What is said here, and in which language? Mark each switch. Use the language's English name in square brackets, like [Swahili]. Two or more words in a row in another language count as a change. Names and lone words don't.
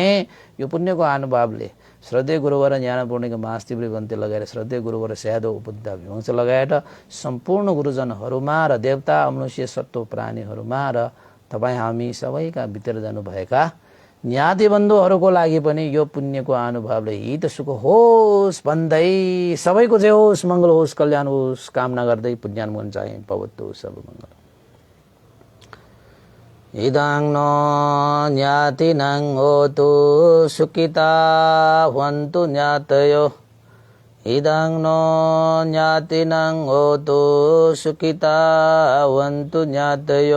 [Nepali] यो पुण्यको अनुभवले श्रद्धेय गुरुवर ज्ञानपूर्णिका महास्तिवरी गन्ती लगाएर श्रद्धेय गुरुवर स्यादो उपबुद्ध विवंश लगाएर सम्पूर्ण गुरुजनहरूमा र देवता अमनुष्य सत्व प्राणीहरूमा र तपाईँ हामी सबैका भित्र जानुभएका ज्ञाति बन्धुहरूको लागि पनि यो पुण्यको अनुभवले हित सुख होस् भन्दै सबैको जय होस्, मङ्गल होस्, कल्याण होस् कामना गर्दै पुण्यानुमोदन चाहे। [Pali] भवतु सब मङ्गल। इदं नो ज्ञातिनं होतु सुखिता भवन्तु ज्ञातयो। इदं नो ज्ञातिनं होतु सुखिता भवन्तु ज्ञातयो।